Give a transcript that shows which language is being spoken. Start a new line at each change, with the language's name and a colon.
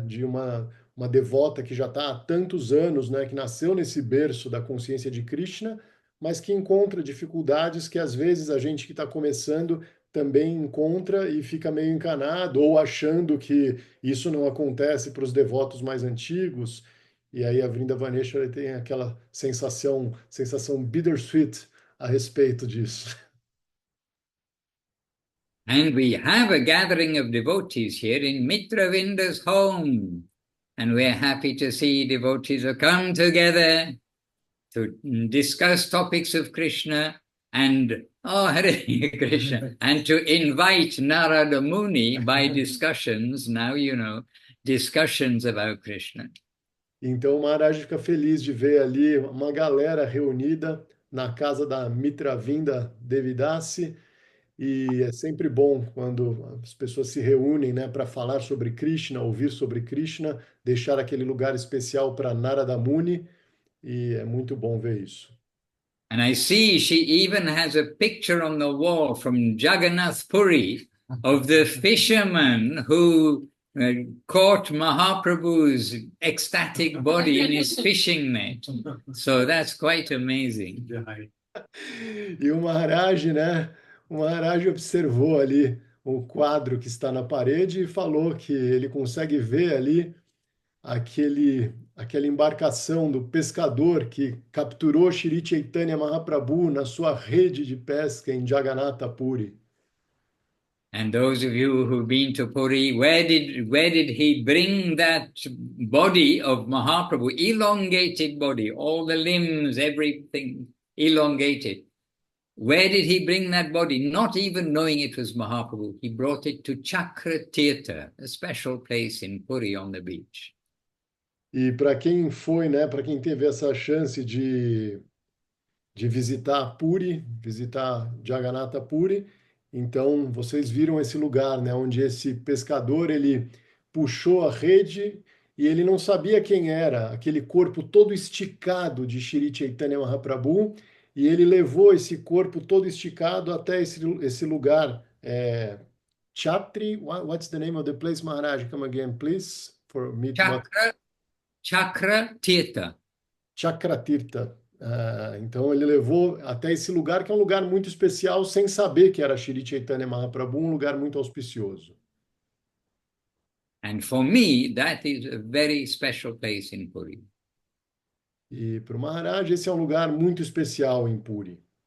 Portuguese: De uma devota que já está há tantos anos, né? Que nasceu nesse berço da consciência de Krishna, mas que encontra dificuldades que às vezes a gente que está começando também encontra e fica meio encanado ou achando que isso não acontece para os devotos mais antigos. E aí a Vrindavaneshwari tem aquela sensação bittersweet a respeito disso.
English: And we have a gathering of devotees here in Mitravinda's home. And we're happy to see devotees have come together to discuss topics of Krishna and, oh, Hare Krishna, and to invite Narada Muni by discussions, now you know, discussions about Krishna.
Portuguese: Então o Maharaj fica feliz de ver ali uma galera reunida na casa da Mitravinda Devidasi, e é sempre bom quando as pessoas se reúnem, né, para falar sobre Krishna, ouvir sobre Krishna, deixar aquele lugar especial para Narada Muni, e é muito bom ver isso.
English: And I see she even has a picture on the wall from Jagannath Puri of the fisherman who caught Mahaprabhu's ecstatic body in his fishing net. So that's quite amazing.
Portuguese: E o Maharaj, né? O Maharaj observou ali o quadro que está na parede e falou que ele consegue ver ali aquela embarcação do pescador que capturou Shri Chaitanya Mahaprabhu na sua rede de pesca em Jagannatha Puri.
English: And those of you who've been to Puri, where did he bring that body of Mahaprabhu, elongated body, all the limbs, everything elongated? Where did he bring that body? Not even knowing it was Mahaprabhu, he brought it to Chakra Tirtha, a special place in Puri on the beach.
Portuguese: E para quem foi, né, para quem teve essa chance de visitar Puri, visitar Jagannatha Puri, então vocês viram esse lugar, né, onde esse pescador ele puxou a rede e ele não sabia quem era, aquele corpo todo esticado de Shri Chaitanya Mahaprabhu, e ele levou esse corpo todo esticado até esse lugar.
English: Chatri, what's the name of the place, Maharaj? Come again, please, for me to... Chakra Tirtha. Chakratirtha.
Portuguese: Então ele levou até esse lugar, que é um lugar muito especial, sem saber que era Shri Chaitanya Mahaprabhu, um lugar muito auspicioso.
English: And for me, that is a very special place in Puri.
Portuguese: E para o Maharaj, esse é um lugar muito especial em Puri.